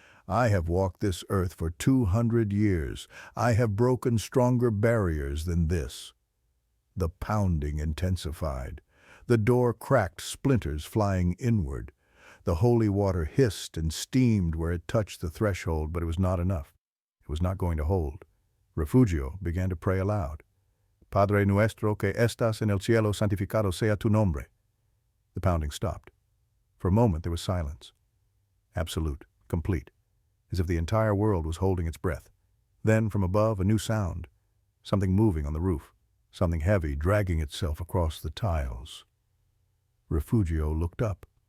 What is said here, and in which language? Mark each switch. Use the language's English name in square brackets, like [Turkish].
[English] "I have walked this earth for 200 years. I have broken stronger barriers than this." The pounding intensified. The door cracked, splinters flying inward. The holy water hissed and steamed where it touched the threshold, but it was not enough. It was not going to hold. Refugio began to pray aloud. [Spanish] Padre nuestro que estás en el cielo, santificado sea tu nombre. [English] The pounding stopped. For a moment there was silence. Absolute, complete, as if the entire world was holding its breath. Then, from above, a new sound. Something moving on the roof. Something heavy dragging itself across the tiles. Refugio looked up.